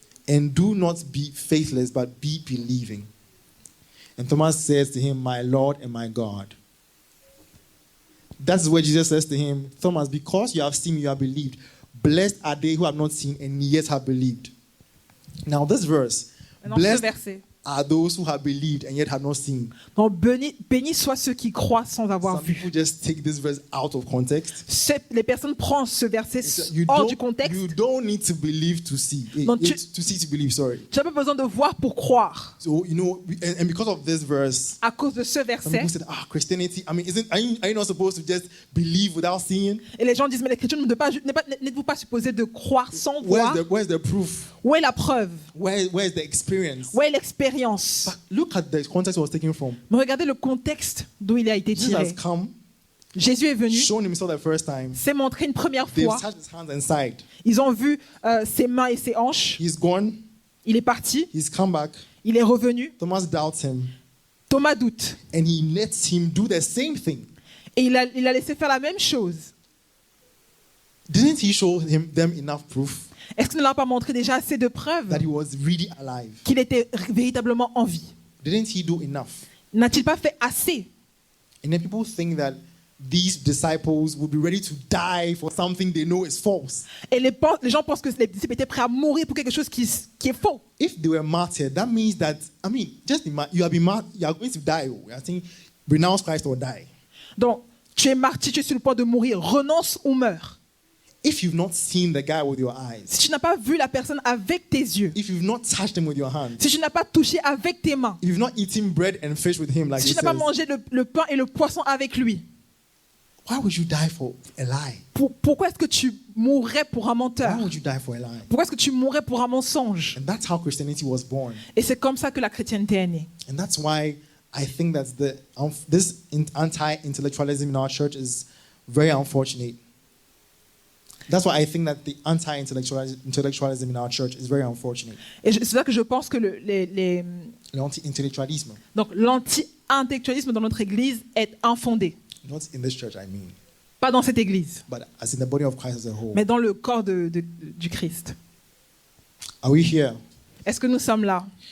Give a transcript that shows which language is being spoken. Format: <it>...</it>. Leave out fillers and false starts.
<en>And do not be faithless, but be believing. And Thomas says to him, my Lord and my God. That's where Jesus says to him, Thomas, because you have seen me, you have believed. Blessed are they who have not seen and yet have believed. Now this verse, blessed are those who have believed and yet have not seen.</en> <fr>Donc béni soient ceux qui croient sans avoir</fr> <en>Some people just take this verse out of context.</en> <fr>Les personnes prennent ce verset hors du contexte.</fr> <en>You don't need to believe to see.</en> <fr>Non,</fr> <en>To see to believe, sorry.</en> <fr>Tu n'as pas besoin de voir pour croire.</fr> <en>So, you know, and because of this verse,</en> <fr>À cause de ce</fr> <en>some</en> <fr>verset,</fr> <en>people said, Christianity, I mean, are you not supposed to just believe without seeing?</en> <fr>et les gens disent, mais les chrétiens n'êtes-vous pas supposés de croire sans voir?</fr> <en>Where's the proof?</en> <fr>Où est la preuve?</fr> <en>Where's the experience?</en> <fr>Où est l'expérience?</fr> <en>But look at the context it was taken from.</en> <fr>Mais regardez le contexte d'où il a été</fr> <en>Jesus</en> <fr>tiré.</fr> <en>has come,</en> <fr>Jésus est venu,</fr> <en>shown himself the first time.</en> <fr>s'est montré une première</fr> <en>They've</en> <fr>fois.</fr> <en>touched his hands and side.</en> <fr>Ils ont vu ses mains et ses hanches.</fr> <en>He's gone.</en> <fr>Il est parti.</fr> <en>He's come back.</en> <fr>Il est revenu.</fr> <en>Thomas doubts him.</en> <fr>Thomas doute.</fr> <en>And he lets him do the same thing.</en> <fr>Et il a laissé faire la même chose.</fr> <en>Didn't he show them enough proof</en> <fr>Est-ce qu'il ne leur a pas montré déjà assez de preuves</fr> <en>that he was really alive?</en> <fr>qu'il était véritablement en vie?</fr> <en>Didn't he do enough?</en> <fr>N'a-t-il pas fait assez?</fr> <en>And then people think that these disciples will be ready to die for something they know is false.</en> <fr>Et les gens pensent que les disciples étaient prêts à mourir pour quelque chose qui est faux.</fr> <en>If they were martyred, that means that, you are going to die. I think renounce Christ or die.</en> <fr>Donc, tu es martyr, tu es sur le point de mourir. Renonce ou meurs.</fr> <en>If you've not seen the guy with your eyes,</en> <fr>Si tu n'as pas vu la personne avec tes yeux,</fr> <en>if you've not touched him with your hands,</en> <fr>si tu n'as pas touché avec tes mains,</fr> <en>if you've not eaten bread and fish with him, like</en> <fr>si</fr> <en>he</en> <fr>tu n'as pas</fr> <en>says,</en> <fr>mangé le pain et le poisson avec lui,</fr> <en>why would you die for a lie?</en> <fr>pourquoi est-ce que tu mourrais pour un</fr> <en>Why</en> <fr>menteur?</fr> <en>would you die for a lie?</en> <fr>Pourquoi est-ce que tu mourrais pour un mensonge?</fr> <en>And that's how Christianity was born.</en> <fr>Et c'est comme ça que la chrétienté est née.</fr> <en>And that's why I think that this anti-intellectualism in our church is very unfortunate. That's why I think that the anti-intellectualism in our church is very unfortunate.</en> <fr>Et c'est là que je pense que L'anti-intellectualisme. donc l'anti-intellectualisme dans notre église est infondé.</fr> <en>Not in this church, I mean,</en> <fr>Pas dans cette église,</fr> <en>but as in the body of Christ as a whole.</en> <fr>mais dans le corps du Christ.</fr> <en>Are we here?</en> <fr>Est-ce que nous sommes là?</fr>